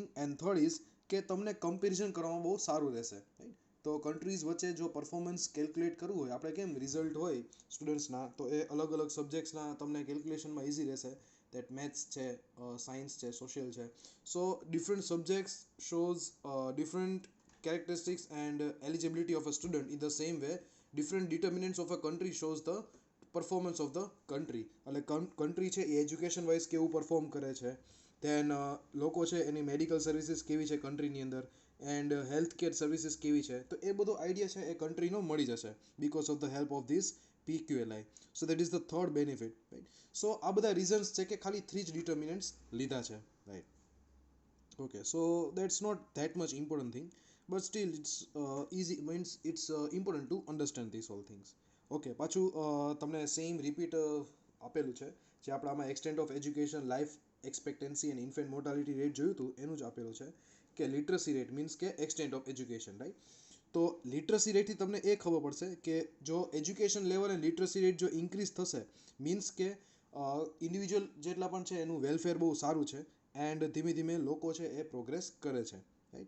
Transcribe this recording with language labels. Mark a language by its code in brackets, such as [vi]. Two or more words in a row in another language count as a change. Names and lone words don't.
[en] and third is [gu] કે તમને કમ્પેરિઝન કરવામાં બહુ સારું રહેશે, રાઈટ. તો કન્ટ્રીઝ વચ્ચે જો [en] performance calculate [gu] કરવું હોય, આપણે કેમ રિઝલ્ટ હોય સ્ટુડન્ટ્સના, તો એ અલગ અલગ સબ્જેક્ટ્સના તમને કેલ્ક્યુલેશનમાં ઇઝી રહેશે. [en] that maths છે, સાયન્સ છે, સોશિયલ છે. so different subjects shows different characteristics and eligibility of a student. In the same way, different determinants of a country shows the performance of the country. [gu] એટલે કન્ટ્રી છે એ [en] education wise [gu] કેવું પરફોર્મ કરે છે, ધેન લોકો છે એની [en] medical services [gu] કેવી છે કન્ટ્રીની અંદર, [en] and health care services [gu] કેવી છે, તો એ બધો આઈડિયા છે એ કન્ટ્રીનો મળી જશે [en] because of the help of this PQLI. so that is the third benefit, right. [gu] સો આ બધા રીઝન્સ છે કે ખાલી થ્રી જ ડિટર્મિનન્ટ્સ લીધા છે, રાઈટ. [en] Okay, so that's not that much important thing, but still it's easy, means it's important to understand these all things. [gu] Okay, પાછું તમને [en] same repeat [gu] આપેલું છે જે આપણે આમાં [en] extent of education, life expectancy and infant mortality rate [gu] જોયું હતું એનું જ આપેલું છે કે [en] literacy rate [gu] મીન્સ કે [en] extent of education, [gu] રાઈટ. તો [en] literacy rateથી [gu] તમને એ ખબર પડશે કે જો [en] education level and literacy rate [gu] જો ઇન્ક્રીઝ થશે, મીન્સ કે ઇન્ડિવિજ્યુઅલ જેટલા પણ છે એનું વેલફેર બહુ સારું છે એન્ડ ધીમે ધીમે લોકો છે એ પ્રોગ્રેસ કરે છે, રાઈટ.